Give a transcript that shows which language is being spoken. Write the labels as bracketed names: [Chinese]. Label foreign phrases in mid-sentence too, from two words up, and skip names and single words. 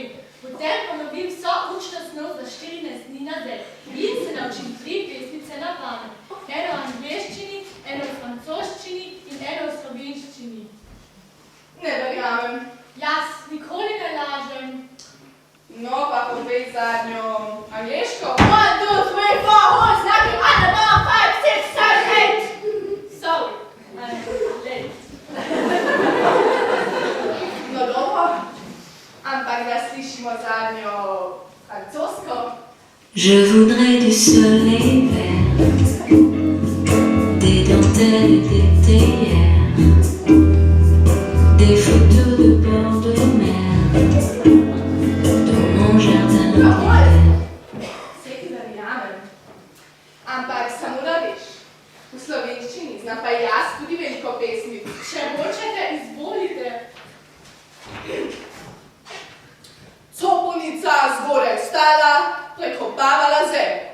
[Slovenian] Potem ponovim vso učno snov za 14 dni nazaj in se naučim 3 pesmice na pamet. Eno v angleščini, eno v francoščini in eno v slovenščini. Ne verjamem. Jaz nikoli ne lažem. No, pa povej zadnjo angleško. [English] 1, 2, 3, 4, horse, like an animal, 5, 6, 7, 8. Sorry, I'm late. [Slovenian] No dobro, ampak da slišimo zadnjo francosko. [French] Je voudrais du soleil vert, des dentelles et des théières, des photos de bord de mer, dans mon jardin d'hiver. [Slovenian] Vse ti verjamem. Ampak samo da veš, v slovenščini znam pa jaz tudi veliko pesmi. Če hočete, izvolite. Copunica zgoraj vstala, prekopavala zemljo.